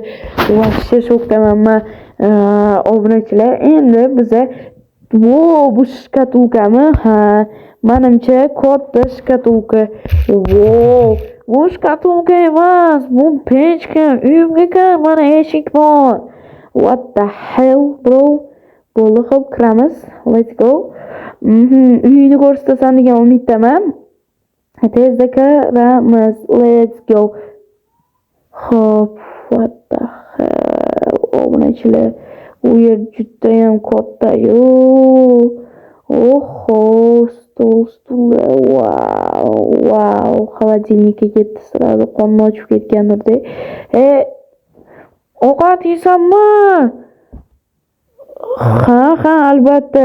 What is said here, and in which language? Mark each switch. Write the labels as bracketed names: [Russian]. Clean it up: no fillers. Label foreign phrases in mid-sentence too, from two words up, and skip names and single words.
[Uzbek] Vahshiy shokdaman men. Obunachilar, endi biza bu shkatulkami? Ha, menimcha katta shkatulka. Bu shkatulka emas, bu pechka. Uyimga kir, mana eshik bor. [English] What the hell, bro? [Uzbek] Bo'ldi, xo'p, kiramiz. [English] Let's go. [Uzbek] Uyini ko'rsatasan degan umiddaman. Tezda kiramiz. [English] Let's go. Xo'p, what the hell? [Uzbek] Obunachilar, u yer juda ham katta-yu. Oho, stullar. [English] Wow. [Uzbek] Xolodilnikka ketdi, sirada qonni ochib ketgandir-da. Ovqat yeysanmi? Ha, albatta.